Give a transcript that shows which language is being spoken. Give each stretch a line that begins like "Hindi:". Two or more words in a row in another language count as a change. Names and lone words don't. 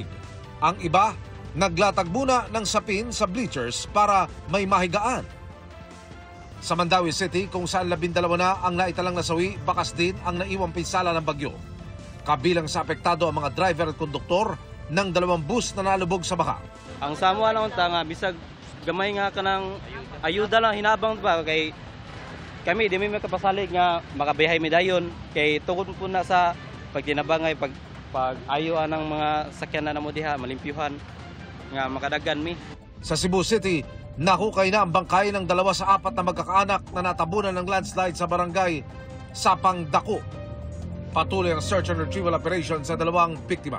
Filipino: Ang iba, naglatag muna ng sapin sa bleachers para may mahigaan. Sa Mandawi City, kung saan 12 na ang naitalang nasawi, bakas din ang naiwang pinsala ng bagyo. Kabilang sa apektado ang mga driver at konduktor ng 2 bus na nalubog sa baha.
Cebuano: Ang Samoa lang nga bisag gamay nga kanang ayuda lang hinabang pa kay kami di may makapasalig nga makabiyahe mi dayon kay tungod po na sa pagtinabangay pag ayoan ng mga sakyanan na mo diha malimpyuhan nga makadagan mi.
Filipino: Sa Cebu City, nakukay na ang bangkay ng 2 sa 4 na magkakaanak na natabunan ng landslide sa barangay Sapang Dako. Patuloy ang
English: search and retrieval operation
Filipino: sa 2 biktima.